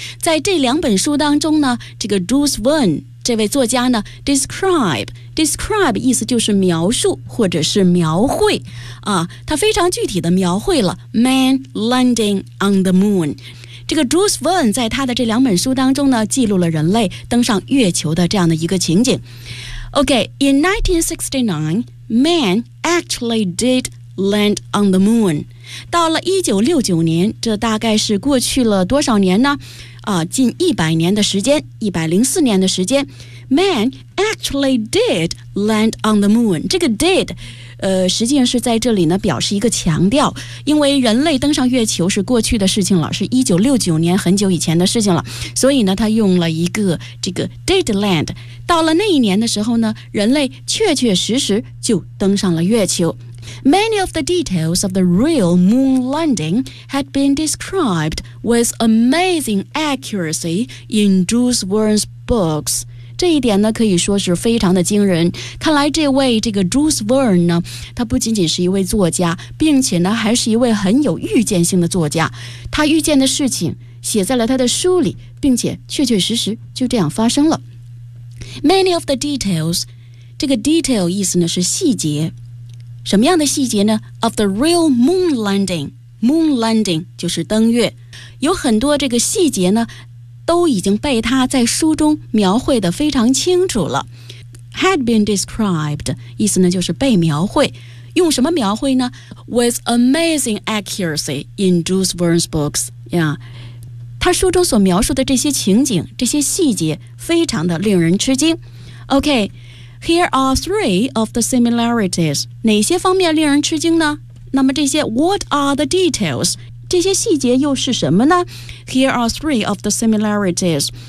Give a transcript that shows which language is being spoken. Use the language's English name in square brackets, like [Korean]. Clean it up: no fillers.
[Chinese] 在这两本书当中呢，这个 Jules Verne 这位作家呢 describe 意思就是描述或者是描绘啊，他非常具体的描绘了 [English] man landing on the moon。 [Chinese] 这个 Jules Verne 在他的这两本书当中呢，记录了人类登上月球的这样的一个情景。 [English] OK, in 1969, man actually did land on the moon. [Chinese] 到了1969年，这大概是过去了多少年呢？近100年的时间，104年的时间， [English] man actually did land on the moon. [Chinese] 这个 did实际上是在这里呢表示一个强调，因为人类登上月球是过去的事情了，是1969年很久以前的事情了，所以呢他用了一个这个 [English] did land。 [Chinese] 到了那一年的时候呢，人类确确实实就登上了月球。 [English] Many of the details of the real moon landing had been described with amazing accuracy in Jules Verne's books。 [Chinese] 这一点呢可以说是非常的惊人。看来这位这个 Jules Verne 呢，他不仅仅是一位作家，并且呢还是一位很有预见性的作家。他预见的事情写在了他的书里，并且确确实实就这样发生了。 [English] Many of the details, [Chinese] 这个 detail 意思呢是细节。什么样的细节呢？ [English] Of the real moon landing, moon landing [Chinese] 就是登月。有很多这个细节呢都已经被他在书中描绘得非常清楚了。 [English] Had been described [Chinese] 意思呢就是被描绘，用什么描绘呢？ [English] With amazing accuracy in Jules Verne's books、yeah. [Chinese] 他书中所描述的这些情景这些细节非常的令人吃惊。 [English] OK, here are three of the similarities. [Chinese] 哪些方面令人吃惊呢？那么这些 [English] What are the details? [Chinese] 这些细节又是什么呢？ [English] Here are three of the similarities.